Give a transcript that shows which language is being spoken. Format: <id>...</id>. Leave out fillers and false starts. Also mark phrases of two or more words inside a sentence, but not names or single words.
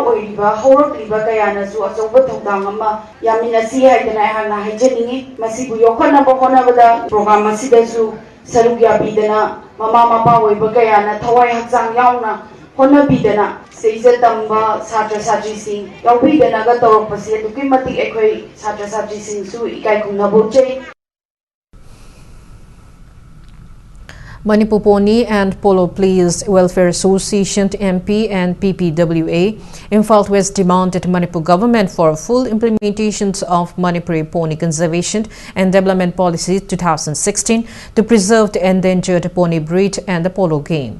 <mni>oiriba haurakliba kaya nasu achauba thongdang ama yaminasi haidana hana haijaningi masibu yokhatnaba honabada program asidasu saruk yabidana mama mapa oiba kaya na thawai hakjang yauna honabidana seija tamba satra satri sing yaubidana ga tawrapase aduki matik aikhoi satra satri sing su ikai khungnabu chei.</mni> <en>Manipur Pony and Polo Players Welfare Association MP and PPWA Imphal West demanded Manipur government for full implementations of Manipuri Pony Conservation and Development Policy 2016 to preserve the endangered pony breed and the polo game.</en>